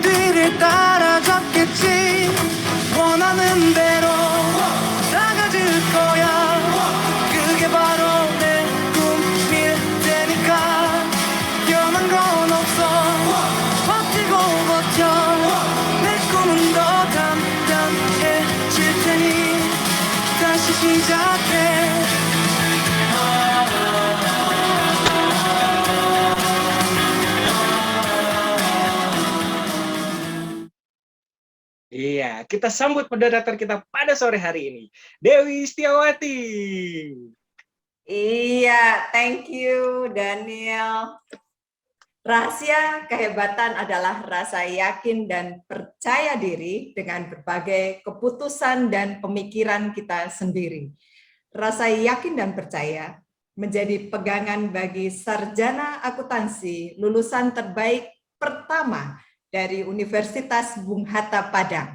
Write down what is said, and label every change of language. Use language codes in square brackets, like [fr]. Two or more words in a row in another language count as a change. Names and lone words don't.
[ko] 뒤를 따라잡겠지 원하는 대로 나가줄 거야 그게 바로 내 꿈일 테니까 변한 건 없어 버티고 버텨 내 꿈은 더 단단해질 테니 다시 시작해 [id] Iya, kita sambut moderator kita pada sore hari ini, Dewi Setiawati. Iya, [en] thank you Daniel. [id] Rahasia kehebatan adalah rasa yakin dan percaya diri dengan berbagai keputusan dan pemikiran kita sendiri. Rasa yakin dan percaya menjadi pegangan bagi sarjana akuntansi lulusan terbaik pertama dari Universitas Bung Hatta Padang.